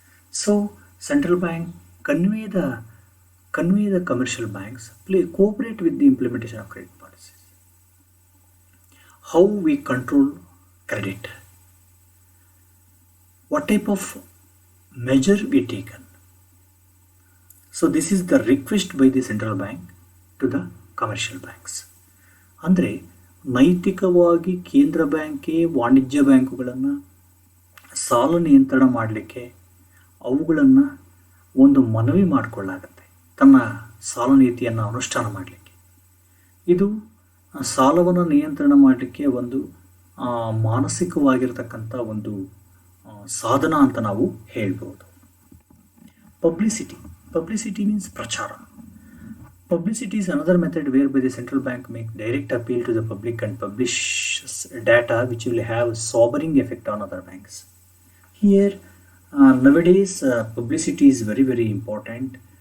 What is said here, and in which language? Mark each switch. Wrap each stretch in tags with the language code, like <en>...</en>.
<en>So central bank convey the commercial banks cooperate with the implementation of credit policies. How we control credit? What type of measure we taken? So this is the request by the central bank to the commercial banks.</en> <kn>ಅಂದರೆ ನೈತಿಕವಾಗಿ ಕೇಂದ್ರ ಬ್ಯಾಂಕೇ ವಾಣಿಜ್ಯ ಬ್ಯಾಂಕುಗಳನ್ನು ಸಾಲ ನಿಯಂತ್ರಣ ಮಾಡಲಿಕ್ಕೆ ಅವುಗಳನ್ನು ಒಂದು ಮನವಿ ಮಾಡಿಕೊಳ್ಳಾಗತ್ತೆ ತನ್ನ ಸಾಲ ನೀತಿಯನ್ನು ಅನುಷ್ಠಾನ ಮಾಡಲಿಕ್ಕೆ. ಇದು ಸಾಲವನ್ನು ನಿಯಂತ್ರಣ ಮಾಡಲಿಕ್ಕೆ ಒಂದು ಮಾನಸಿಕವಾಗಿರ್ತಕ್ಕಂಥ ಒಂದು ಸಾಧನ ಅಂತ ನಾವು ಹೇಳ್ಬೋದು.</kn> <en>Publicity means prachara. Publicity is another method whereby the central bank make direct appeal to the public and publishes data which will have sobering effect on other banks. Here nowadays publicity is very, very important.</en>